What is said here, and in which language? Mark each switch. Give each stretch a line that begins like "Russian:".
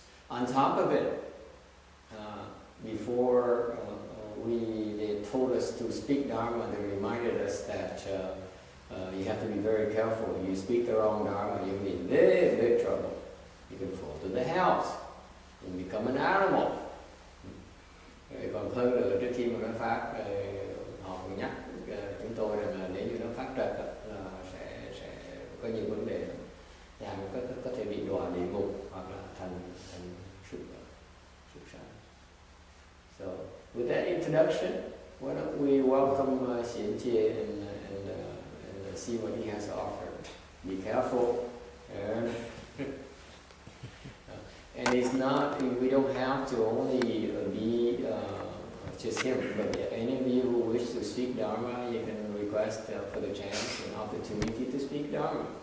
English: On top of it, before they told us to speak Dharma, they reminded us that you have to be very careful. You speak the wrong Dharma, you'll be in very big trouble. You can fall to the house, you become an animal.
Vietnamese: Còn hơn nữa, trước khi mà nói pháp, họ nhắc chúng tôi rằng là nếu như nó phát trật là sẽ có nhiều vấn đề, và có thể bị đọa địa ngục hoặc là thành súc sanh.
English: So with that introduction, why don't we welcome Xian Jie and see what he has to offer. Be careful, and it's not, we don't have to only be just him, but any of you who wish to speak Dharma, you can request for the chance and opportunity to speak Dharma.